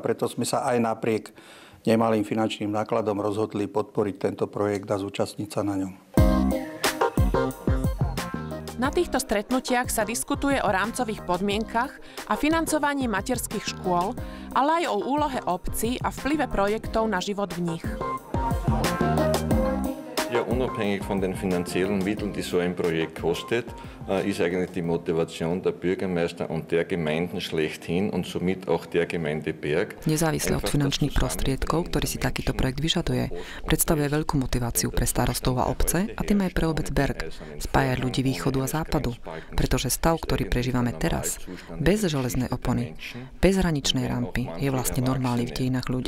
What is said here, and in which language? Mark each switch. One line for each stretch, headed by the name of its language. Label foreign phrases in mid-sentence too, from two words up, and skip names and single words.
Slovak: Preto sme sa aj napriek nemalým finančným nákladom rozhodli podporiť tento projekt a zúčastniť sa na ňom. Na týchto stretnutiach sa diskutuje o rámcových podmienkach a financovaní materských škôl, ale aj o úlohe obcí a vplyve projektov na život v nich.
German: Ja, unabhängig von den finanziellen Mitteln, die so ein Projekt kostet, ist eigentlich die Motivation der Bürgermeister und der Gemeinden schlechthin und somit auch der Gemeinde Berg.
Slovak: Nezávisle od finančných prostriedkov, ktorý si takýto projekt vyžaduje, predstavuje veľkú motiváciu pre starostov a obce a tým aj pre obec Berg spájať ľudí východu a západu, pretože stav, ktorý prežívame teraz, bez železnej opony, bez hraničnej rampy, je vlastne normálny v dejinách ľudí.